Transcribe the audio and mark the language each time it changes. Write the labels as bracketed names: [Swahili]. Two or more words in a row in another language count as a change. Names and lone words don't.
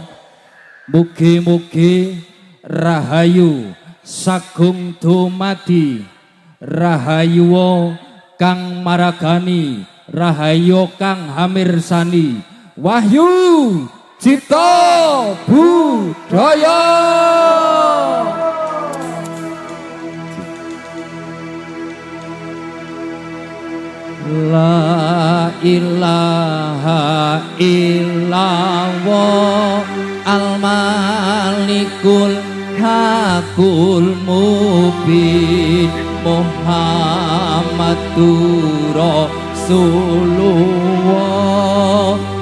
[Javanese] Mugi-mugi rahayu sagung dumadi, rahayu kang maragani, rahayu kang hamirsani, wahyu cipta budaya. [Arabic] لا إله إلا الله الملك الحق المبين محمد رسول الله